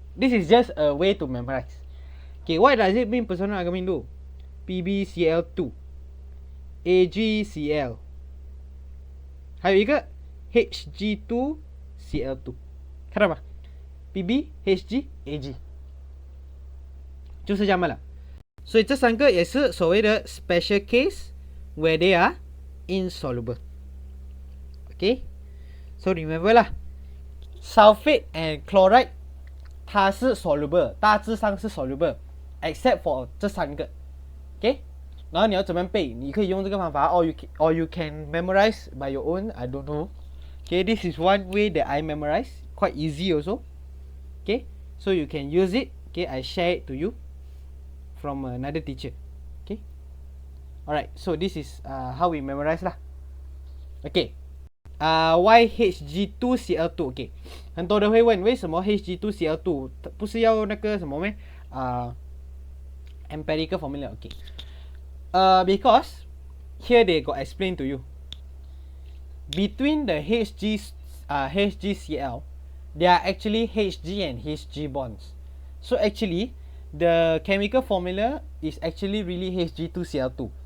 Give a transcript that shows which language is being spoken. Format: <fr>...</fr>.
<en>This is just a way to memorize. Okay, what does it mean</en> <ms>Persatuan Agama Hindu?</ms> <zh>PbCl2, AgCl， 还有一个 Hg2Cl2， 看到吗？ PbHgAg 就是这样了。所以这三个也是所谓的</zh> <en>special case where they are insoluble. Okay, so remember 啦 sulfate and chloride</en> <zh>它是</zh> <en>soluble，</en> <zh>大致上是</zh> <en>soluble except for</en> <zh>这三个。 Okay， 然后你要怎么背？你可以用这个方法</zh> <en>or you can memorize by your own. I don't know. Okay, this is one way that I memorize, quite easy also. Okay, so you can use it. Okay, I share it to you from another teacher. Okay, alright, so this is how we memorize lah. Okay, why Hg2Cl2?</en> <zh>Okay， 很多人会问为什么 Hg2Cl2 不是要那个什么咩empirical formula.</zh> <en>Okay, because here they got explain to you between the HgCl there are actually Hg and Hg bonds. So actually the chemical formula is actually really Hg2Cl2。</en>